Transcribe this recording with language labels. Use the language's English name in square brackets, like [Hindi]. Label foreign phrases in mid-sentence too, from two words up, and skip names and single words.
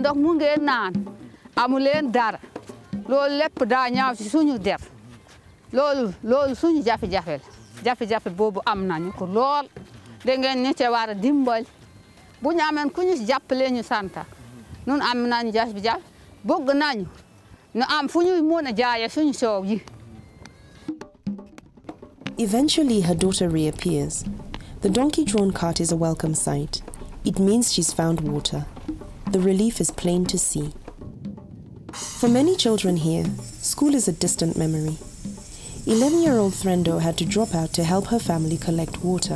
[Wolof] ndox mu ngeen naan amu leen dara loolu lépp daa ñaaw ci suñu der loolu suñu jafe-jafel jafe-jafe boobu am nañu ko lool da ngeen ñu ci war a dimbal bu ñu ameen ku ñu jàppale ñu santa ñun am nañu jafe-jafe bëgg nañu ñu am fu ñu mën a jaayee suñu soow yi. [English] Eventually, her daughter reappears. The donkey-drawn cart is a welcome sight. It means she's found water. The relief is plain to see. For many children here, school is a distant memory. 11-year-old Threndo had to drop out to help her family collect water.